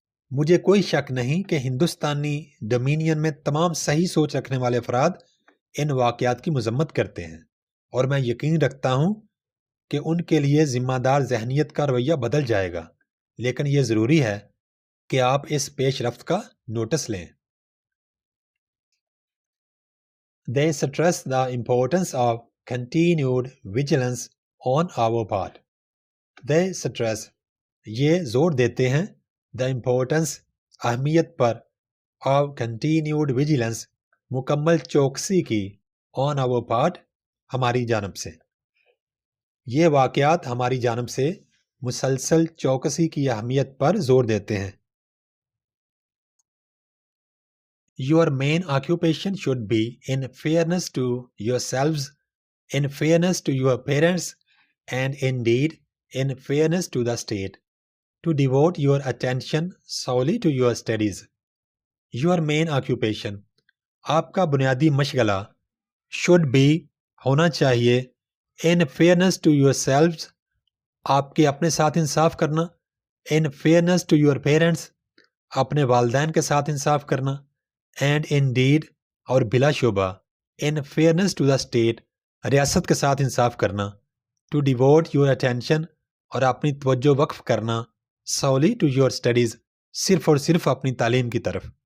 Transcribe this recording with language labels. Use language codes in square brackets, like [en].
[ur] مجھے کوئی شک نہیں کہ ہندوستانی ڈومینین میں تمام صحیح سوچ رکھنے والے افراد ان واقعات کی مذمت کرتے ہیں، اور میں یقین رکھتا ہوں کہ ان کے لیے ذمہ دار ذہنیت کا رویہ بدل جائے گا، لیکن یہ ضروری ہے کہ آپ اس پیش رفت کا نوٹس لیں۔ [en] They stress the importance of continued vigilance on our part. They stress، [ur] یہ زور دیتے ہیں، [en] the importance، [ur] اہمیت پر، [en] of continued vigilance، [ur] مکمل چوکسی کی، [en] on our part، [ur] ہماری جانب سے۔ یہ واقعات ہماری جانب سے مسلسل چوکسی کی اہمیت پر زور دیتے ہیں۔ [en] Your main occupation should be in fairness to yourselves, in fairness to your parents, and indeed in fairness to the state, to devote your attention solely to your studies. Your main occupation، [ur] آپ کا بنیادی مشغلہ، [en] should be، [ur] ہونا چاہیے، [en] in fairness to yourselves، [ur] آپ کے اپنے ساتھ انصاف کرنا، [en] in fairness to your parents، [ur] اپنے والدین کے ساتھ انصاف کرنا، [en] and indeed, [ur] اور بلا شبہ، [en] in fairness to the state, [ur] ریاست کے ساتھ انصاف کرنا، [en] to devote your attention, [ur] اور اپنی توجہ وقف کرنا، [en] solely to your studies, [ur] صرف اور صرف اپنی تعلیم کی طرف۔